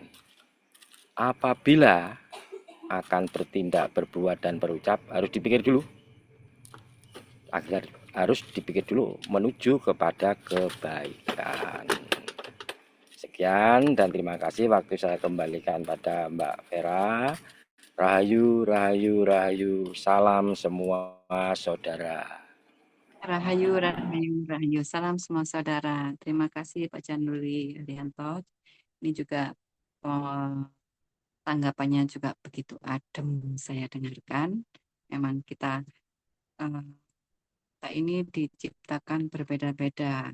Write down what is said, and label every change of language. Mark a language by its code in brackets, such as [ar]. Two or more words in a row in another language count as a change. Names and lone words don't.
[id] Apabila akan bertindak, berbuat, dan berucap harus dipikir dulu. Harus dipikir dulu menuju kepada kebaikan. Sekian dan terima kasih, waktu saya kembalikan pada Mbak Vera. Rahayu, rahayu, rahayu. Salam semua saudara. Rahayu, rahayu, rahayu. Salam semua saudara. Terima kasih Pak Januli Arianto. Ini juga tanggapannya juga begitu adem saya dengarkan. Memang kita ini diciptakan berbeda-beda.